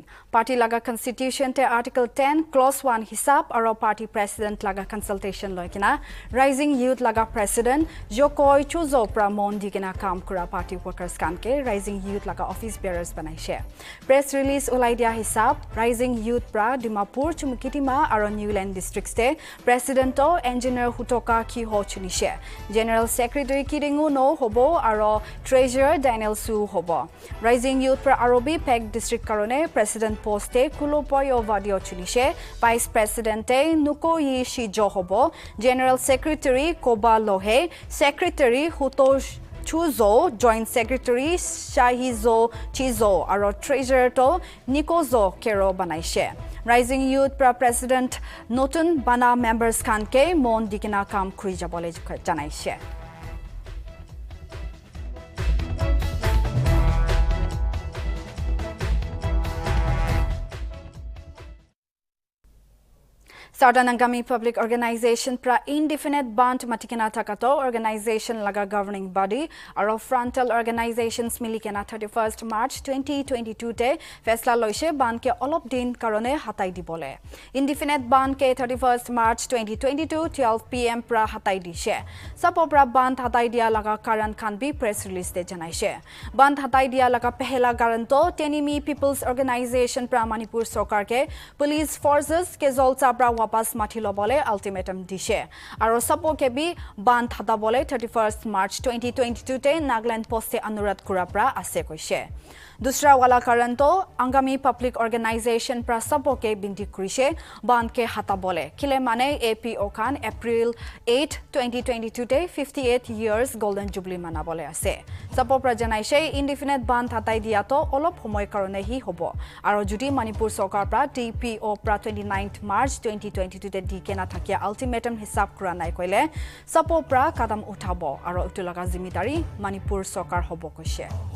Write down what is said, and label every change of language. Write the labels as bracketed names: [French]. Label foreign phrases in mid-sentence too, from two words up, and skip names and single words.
[Naga Pidgin] Party laga Constitution te Article 10 Clause 1 hisab aro [English] party president [Naga Pidgin] laga consultation loikina Rising Youth laga president Jokoi Chuzo pra mon digina kam kura [English] party workers [Naga Pidgin] kanke Rising Youth laga [English] office bearers [Naga Pidgin] banaishe. [English] Press release [Naga Pidgin] ulaidia hisab Rising Youth pra Dimapur Chumukitima aro Newland districts te presidento engineer Hutoka Kiho chunishe. [English] General Secretary [Naga Pidgin] Kiringu no hobo aro Treasurer Daniel Su hobo. Rising Youth pra Arobi Peg District Karone President Poste Kulopoyo Vadio Chunishe, [English] Vice President [Naga Pidgin] Nukoyi Shijo hobo, [English] General Secretary [Naga Pidgin] Koba Lohe, Secretary Huto Chuzo, [English] Joint Secretary [Naga Pidgin] Shahizo Chizo, aro Treasurer to Nikozo Kero Banaishe. Rising Youth pra President Notun Bana members kanke mon dikina kam kurijabole janaishe. Nagamese Public Organization pra indefinite band matikena takato organization laga [English] governing body [Naga Pidgin] aro [English] frontal organizations [Naga Pidgin] milikena 31st March 2022 te fesla loise band ke olop din karone hatai dibole. Indefinite band ke 31st March 2022 12 PM pra hatai dishe. Sapopra band hatai dia laga karan khan bi [English] press release [Naga Pidgin] de janaishe. Band hatai dia laga pehela garanto Tenimi People's Organization pra Manipur Sarkar ke [English] police forces [Naga Pidgin] ke zolta pra wapas mathilo bole ultimatum dishe aro sapo ke bi ban thata bole 31st March 2022 te Nagaland poste anurat kurapra ase koise. Dusra wala karanto Angami Public Organization pra sapo ke binti kurise ban ke hata bole kile mane APO khan April 8 2022 te [English] 58 years golden jubilee [Naga Pidgin] manabole ase. Sapo pra janaise indefinite ban thatai dia to olop homoy karone hi hobo aro judi Manipur Sarkar pra DPO pra 29th March 2022 te dikena thakia ultimatum hisab kura nai koile sapo pra kadam uthabo aro utulaga zimidari Manipur Sarkar hobo koise.